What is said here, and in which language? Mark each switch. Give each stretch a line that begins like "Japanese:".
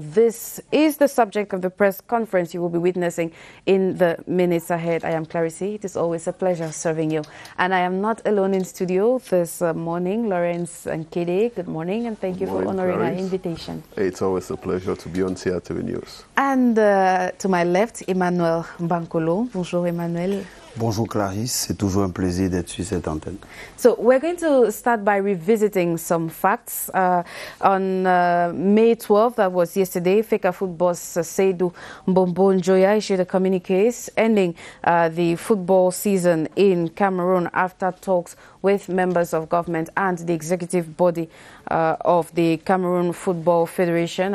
English: This is the subject of the press conference you will be witnessing in the minutes ahead. I am Clarisse. It is always a pleasure serving you. And I am not alone in studio this morning. Lawrence Nkede, good morning, and thank you for honoring our invitation. It's always a pleasure to be on CRTV News. And to my left, Emmanuel Bankolo. Bonjour, Emmanuel.
French: Bonjour Clarisse, c'est toujours un plaisir d'être sur cette antenne.
English: So we're going to start by revisiting some facts. On May 12th, that was yesterday, Fecafoot boss Seydou Mbombo Njoya issued a communique ending the football season in Cameroon after talks with members of government and the executive body of the Cameroon Football Federation.